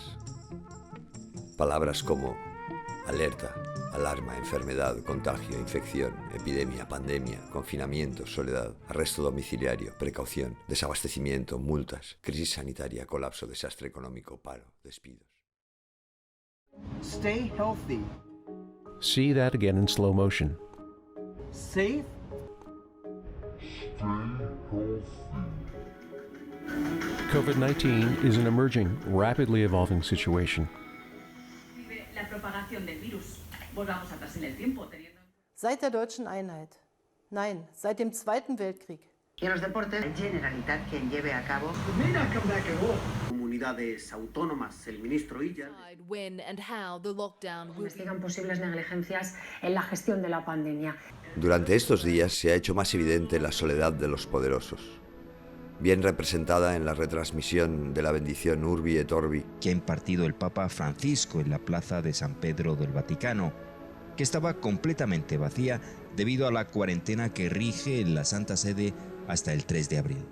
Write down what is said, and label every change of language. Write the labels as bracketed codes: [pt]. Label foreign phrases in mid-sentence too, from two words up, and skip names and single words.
[es] Palabras como alerta, alarma, enfermedad, contagio, infección, epidemia, pandemia, confinamiento, soledad, arresto domiciliario, precaución, desabastecimiento, multas, crisis sanitaria, colapso, desastre económico, paro, despidos. [en] Stay healthy. See that again in slow motion. Safe. COVID-19 is an emerging, rapidly evolving situation. [es] La propagación del virus. Volvamos atrás en el tiempo, teniendo... [de] Seit der deutschen Einheit. Nein, seit dem Zweiten Weltkrieg. [es] Y en los deportes, Generalitat quien lleve a cabo. Comunidades autónomas, el ministro Illa. [en] When and how the lockdown will... [es] Investigan posibles negligencias en la gestión de la pandemia. Durante estos días se ha hecho más evidente la soledad de los poderosos, bien representada en la retransmisión de la bendición Urbi et Orbi que ha impartido el Papa Francisco en la plaza de San Pedro del Vaticano, que estaba completamente vacía debido a la cuarentena que rige en la Santa Sede hasta el 3 de abril.